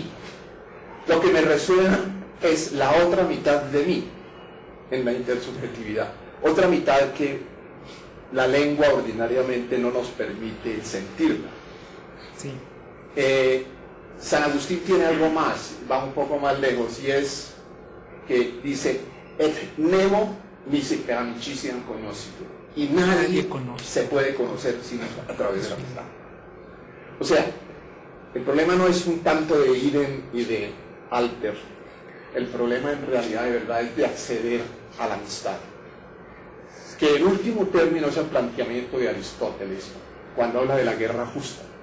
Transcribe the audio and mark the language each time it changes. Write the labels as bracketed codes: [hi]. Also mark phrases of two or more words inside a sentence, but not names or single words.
[es] Lo que me resuena es la otra mitad de mí en la intersubjetividad, otra mitad que la lengua ordinariamente no nos permite sentirla. Sí. San Agustín tiene algo más, va un poco más lejos, y es que dice: [la] et nemo nisi per amicitiam cognositur, [es] y nadie se puede conocer sino a través de la amistad. O sea, el problema no es un tanto de idem y de alter, el problema en realidad de verdad es de acceder a la amistad, que en último término es el planteamiento de Aristóteles cuando habla de la guerra justa.